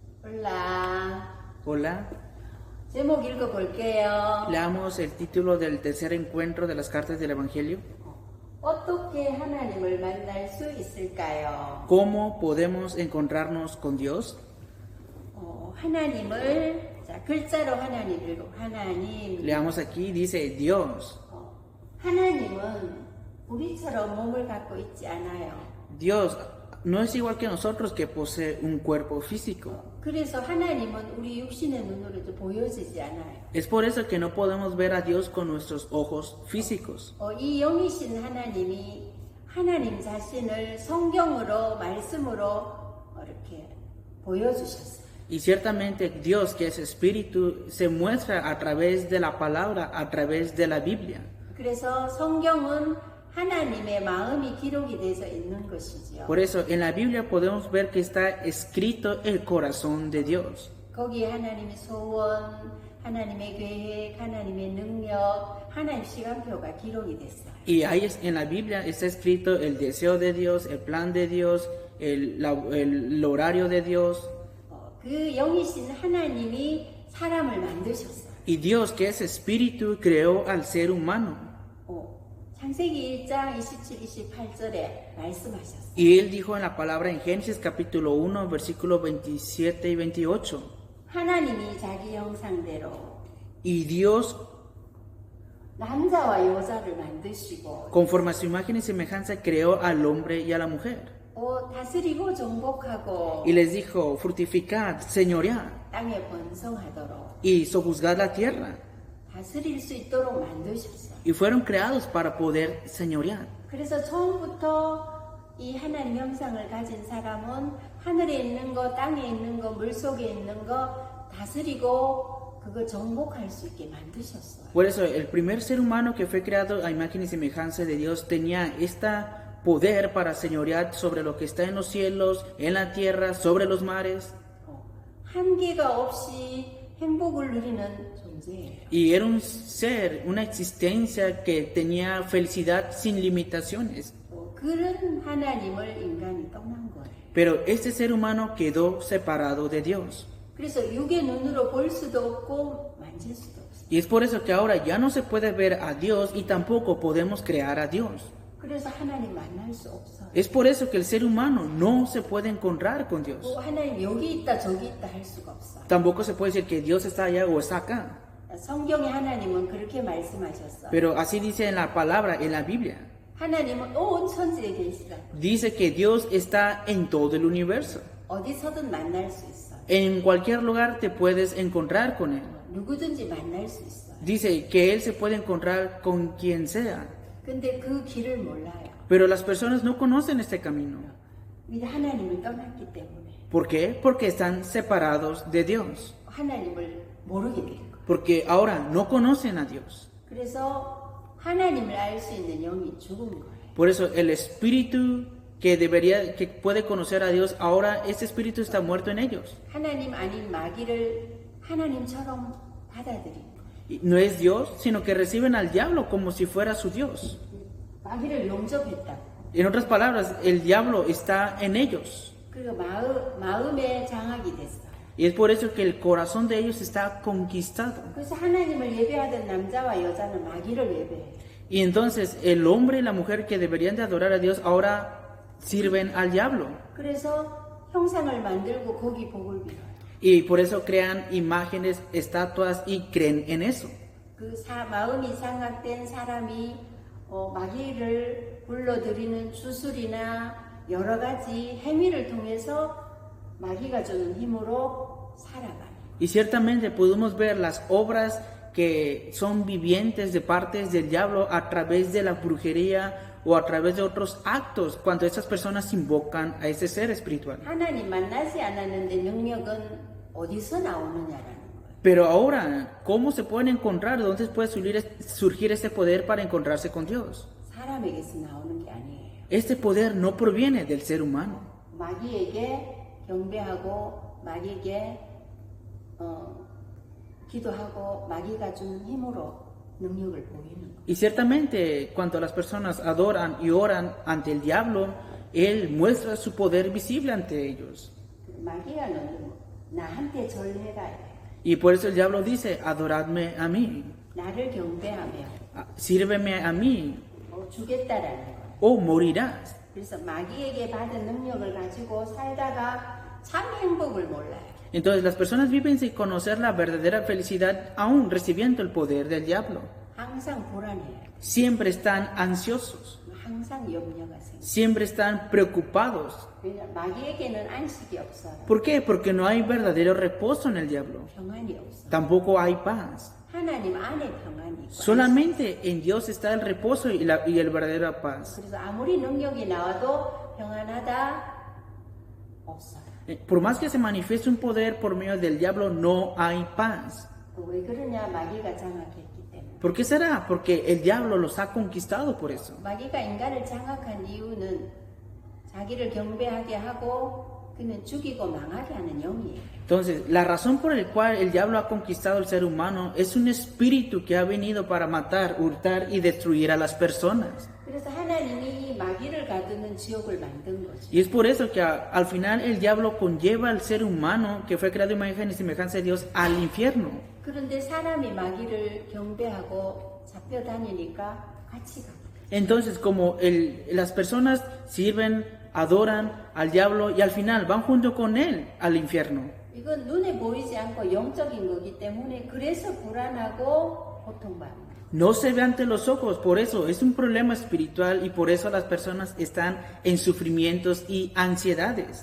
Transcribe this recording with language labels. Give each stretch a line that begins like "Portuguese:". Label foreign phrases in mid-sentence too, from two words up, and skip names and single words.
Spanish: Hola. Hola,
Korean: 제목 읽어볼게요.
Spanish: leamos el título del tercer encuentro de las cartas del Evangelio.
Korean: 어떻게 하나님을 만날 수 있을까요?
Spanish: ¿Cómo podemos encontrarnos con Dios?
Korean: 하나님을 자 글자로 하나님 읽고 하나님.
Spanish: Leamos aquí, dice Dios.
Korean: 하나님은 우리처럼 몸을 갖고 있지 않아요.
Spanish: Dios no es igual que nosotros que posee un cuerpo físico.
Korean: 그래서 하나님은 우리 육신의 눈으로도 보여지지 않아요.
Spanish: Es por eso que no podemos ver a Dios con nuestros ojos físicos.
Korean: 이 영이신 하나님이 하나님 자신을 성경으로 말씀으로 이렇게 보여주셨어요.
Spanish: Y ciertamente Dios, que es espíritu, se muestra a través de la palabra, a través de la Biblia.
Korean: 그래서 성경은 하나님의 마음이 기록이 돼서 있는 것이지요.
Spanish: Por eso en la Biblia podemos ver que está escrito el corazón de Dios.
Korean: 거기에 하나님의 소원, 하나님의 계획, 하나님의 능력, 하나님 시간표가 기록이 됐어요.
Spanish: Y ahí en la Biblia está escrito el deseo de Dios, el plan de Dios, el horario de Dios.
Korean: 그 영이신 하나님이 사람을 만드셨어요.
Spanish: Y Dios, que es espíritu, creó al ser humano.
Korean: 창세기 1장 27, 28절에 말씀하셨어요.
Spanish: Y Él dijo en la palabra en Génesis capítulo 1, versículos 27 y 28.
Korean: 하나님이 자기 형상대로
Spanish: Y Dios,
Korean: 남자와 여자를 만드시고
Spanish: conforme a su imagen y semejanza, creó al hombre y a la mujer.
Korean: 다스리고 정복하고
Spanish: Y les dijo, fructificad, señoread,
Korean: 땅에 번성하도록
Spanish: y sojuzgad la tierra.
Korean: 다스릴 수 있도록 만드셨어요.
Spanish: Y fueron creados para poder señorear.
Korean: 그래서 처음부터 이 하나님 형상을 가진 사람은 하늘에 있는 거, 땅에 있는 거, 물속에 있는 거 다스리고 그거 정복할 수 있게 만드셨어요.
Spanish: Por eso el primer ser humano que fue creado a imagen y semejanza de Dios tenía esta poder para señorear sobre lo que está en los cielos, en la tierra, sobre los mares.
Korean: 한계가 없이 행복을 누리는 존재예요.
Spanish: Y era un ser, una existencia que tenía felicidad sin limitaciones.
Korean: 그런 하나님을 인간이 떠난 거예요.
Spanish: Pero este ser humano quedó separado de Dios.
Korean: 그래서 육의 눈으로 볼 수도 없고 만질 수도 없어요.
Spanish: Y es por eso que ahora ya no se puede ver a Dios y tampoco podemos crear a Dios.
Korean: 그래서 하나님 만날 수 없어요.
Spanish: Es por eso que el ser humano no se puede encontrar con Dios.
Korean: 하나님 여기 있다 저기 있다 할 수가 없어요.
Spanish: Tampoco se puede decir que Dios está allá o está acá.
Korean: 성경의 하나님은 그렇게 말씀하셨어요.
Spanish: Pero así dice en la palabra, en la Biblia.
Korean: 하나님은 온 천지에 계시다.
Spanish: Dice que Dios está en todo el universo.
Korean: 어디서든 만날 수 있어요.
Spanish: En cualquier lugar te puedes encontrar con Él.
Korean: 누구든지 만날 수 있어요.
Spanish: Dice que Él se puede encontrar con quien sea.
Korean: 근데 그 길을 몰라요.
Spanish: Pero las personas no conocen este camino.
Korean: 하나님을 떠났기 때문에.
Spanish: ¿Por qué? Porque están separados de Dios.
Korean: 하나님을 모르게 된 거예요.
Spanish: Porque ahora no conocen a Dios.
Korean: 그래서 하나님을 알 수 있는 영이 죽은 거예요.
Spanish: Por eso el espíritu que puede conocer a Dios, ahora ese espíritu está muerto en ellos.
Korean: 하나님 아닌 마귀를 하나님처럼 받아들인 거예요.
Spanish: Y no es Dios, sino que reciben al diablo como si fuera su Dios.
Korean: 마귀를 용접했다고.
Spanish: En otras palabras, el diablo está en ellos.
Korean: 그리고 마음에 장악이 됐어요.
Spanish: Y es por eso que el corazón de ellos está conquistado.
Korean: 그래서 하나님을 예배하던 남자와 여자는 마귀를 예배해요.
Spanish: Y entonces el hombre y la mujer que deberían de adorar a Dios ahora sirven al diablo.
Korean: 그래서 형상을 만들고 거기 복을 빌어요.
Spanish: Y por eso crean imágenes, estatuas y creen en eso.
Korean: 마음이 장악된 사람이 마귀를 불러들이는 주술이나 여러 가지 행위를 통해서 마귀가 주는 힘으로 살아가요.
Spanish: Y ciertamente podemos ver las obras que son vivientes de partes del diablo a través de la brujería o a través de otros actos cuando estas personas invocan a ese ser espiritual.
Korean: 하나님 만나지 않았는데 능력은 어디서 나오느냐라는 거예요.
Spanish: Pero ahora, ¿cómo se pueden encontrar? ¿De dónde puede surgir este poder para encontrarse con Dios?
Korean: 사람에게서 나오는 게 아니에요.
Spanish: Este poder no proviene del ser humano.
Korean: 마귀에게 경배하고 마귀에게 기도하고 마귀가 주는 힘으로 능력을 보이는 거예요.
Spanish: Y ciertamente, cuando las personas adoran y oran ante el diablo, él muestra su poder visible ante ellos.
Korean: 마귀라는 나한테 절해라.
Spanish: Y por eso el diablo dice, adoradme a mí,
Korean: 나를 경배하며
Spanish: sírveme a mí
Korean: 주겠다라는 거예요.
Spanish: o morirás.
Korean: 그래서 마귀에게 받은 능력을 가지고 살다가 참 행복을 몰라요.
Spanish: Entonces las personas viven sin conocer la verdadera felicidad aún recibiendo el poder del diablo.
Korean: 항상 불안해요.
Spanish: Siempre están ansiosos,
Korean: 항상 염려가 생겨요.
Spanish: siempre están preocupados.
Korean: 왜냐 마귀에게는 안식이 없어요.
Spanish: ¿Por qué? Porque no hay verdadero reposo en el diablo.
Korean: 평안이 없어요.
Spanish: Tampoco hay paz.
Korean: 하나님 안에 평안이 있고.
Spanish: Solamente en Dios está el reposo y el verdadero paz.
Korean: 그래서 아무리 능력이 나와도 평안하다 없어요.
Spanish: Por más que se manifieste un poder por medio del diablo, no hay paz.
Korean: 왜 그러냐? 마귀가 장악했기 때문에.
Spanish: ¿Por qué será? Porque el diablo los ha conquistado por eso.
Korean: 마귀가 인간을 장악한 이유는 자기를 경배하게 하고 그는 죽이고 망하게 하는 영이에요.
Spanish: Entonces, la razón por la cual el diablo ha conquistado al ser humano es un espíritu que ha venido para matar, hurtar y destruir a las personas.
Korean: 그래서 하나님이 마귀를 가두는 지옥을 만든 거죠.
Spanish: Y es por eso que al final el diablo conlleva al ser humano, que fue creado a imagen y semejanza de Dios, al infierno.
Korean: 그런데 사람이 마귀를 경배하고 잡혀 다니니까 같이 가요.
Spanish: Entonces, como las personas sirven, adoran al diablo y al final van junto con él al infierno.
Korean: 이건 눈에 보이지 않고 영적인 거기 때문에 그래서 불안하고 고통받는.
Spanish: No se ve ante los ojos, por eso es un problema espiritual y por eso las personas están en sufrimientos y ansiedades.